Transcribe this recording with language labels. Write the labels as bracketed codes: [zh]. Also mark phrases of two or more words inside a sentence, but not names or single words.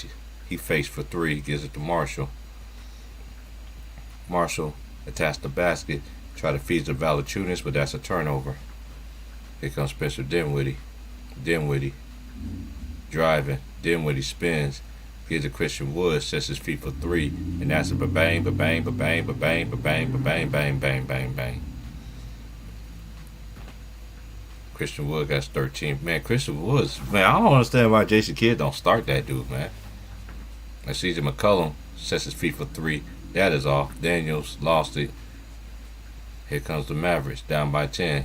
[en] He fakes for 3, gives it to Marshall. Marshall attacks the basket, try to feed to Valanciunas, but that's a turnover. Here comes Spencer Dinwiddie. Driving. Dinwiddie spins. Gives to Christian Wood, sets his feet for 3, and that's a ba-bang, ba-bang, ba-bang, ba-bang, ba-bang, ba-bang, bang, bang, bang, bang. Christian Wood got 13. Man, Christian Woods, man, I don't understand why Jason Kidd don't start that dude, man. And CJ McCollum sets his feet for 3. That is off. Daniels lost it. Here comes the Mavericks, down by 10.